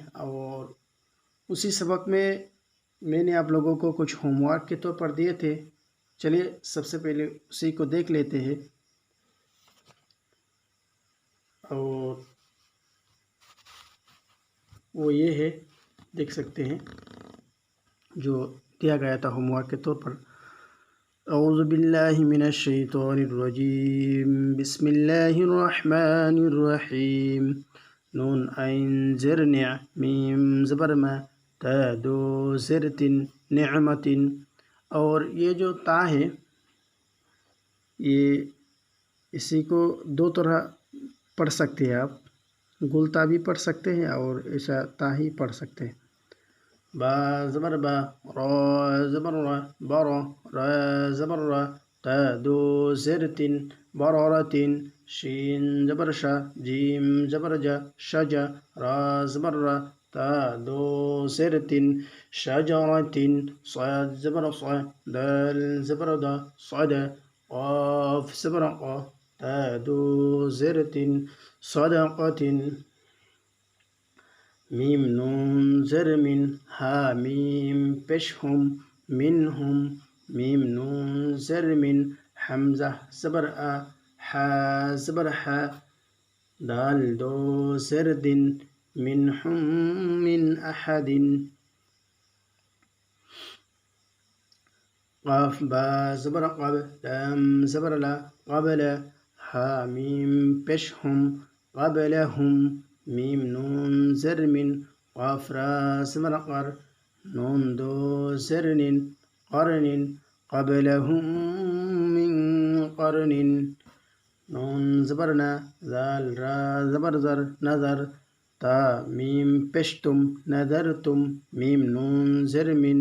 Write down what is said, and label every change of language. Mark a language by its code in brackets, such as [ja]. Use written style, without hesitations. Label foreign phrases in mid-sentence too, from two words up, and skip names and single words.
[hi] और उसी सबक में मैंने आप लोगों को कुछ होमवर्क के तौर पर दिए थे। चलिए सबसे पहले उसी को देख लेते हैं। और वो ये है, देख सकते हैं जो दिया गया था होमवर्क के तौर पर। [ar] أعوذ بالله من الشيطان الرجيم، بسم الله الرحمن الرحيم. [hi] नून ऐन ज़ेर न्या मीम ज़बर मा ता दो ज़ेर तिन निअमतिन। और ये जो ता है ये इसी को दो तरह पढ़ सकते हैं आप। गुलता भी पढ़ सकते हैं और ऐसा ता ही पढ़ सकते हैं। बा ज़बर बा, रा ज़बर रा, बारा, रा ज़बर रा, ता दो ज़ेर तिन बरारतिन, शीन ज़बर शा, जीम ज़बर जा, शजा, रा ज़बर रा, ता दो ज़ेर तिन शजरतिन, साद ज़बर सा, दाल ज़बर दा, सदा, क़ाफ ज़बर क़ा, ता दो ज़ेर तिन सदक़तिन, मीम नून ज़र मिन हा मीम पेशहुम मिनहुम, मीम नून ज़र मिन हमज़ा ज़बर आ, हा ज़बर हा, दाल दो ज़र दिन मिनहुम मिन अहदिन, क़ाफ बा ज़बर क़ब, लाम ज़बर ला, क़बल, हा मीम पेशहुम क़बलहुम, मीम नून ज़र मिन क़ाफ रा ज़बर क़र, नून दो ज़र निन क़रनिन, क़बलहुम मिन क़रनिन, नून ज़बर ना, ज़ाल रा ज़बर ज़र, नज़र, ता मीम पेशतुम नज़रतुम, मीम नून ज़र मिन,